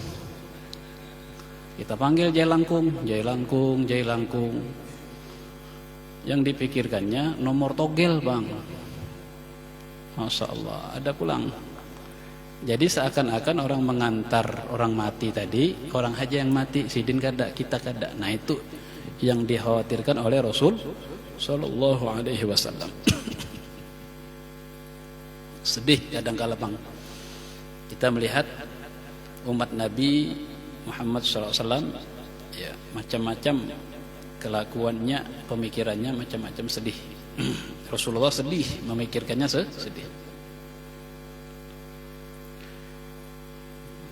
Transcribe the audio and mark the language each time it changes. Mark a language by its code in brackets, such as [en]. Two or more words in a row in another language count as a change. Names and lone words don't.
[id] Kita panggil Jai Langkung. Yang dipikirkannya nomor togel bang. [bjn] Masya Allah, ada pulang. Jadi seakan-akan orang mengantar orang mati tadi, orang haji yang mati, sidin kada, kita kada. [id] Nah itu yang dikhawatirkan oleh Rasul [ar] صلى الله عليه وسلم. [id] Sedih kadang-kala bang. Kita melihat umat Nabi Muhammad SAW, ya macam-macam kelakuannya, pemikirannya macam-macam, sedih. Rasulullah sedih, memikirkannya sedih.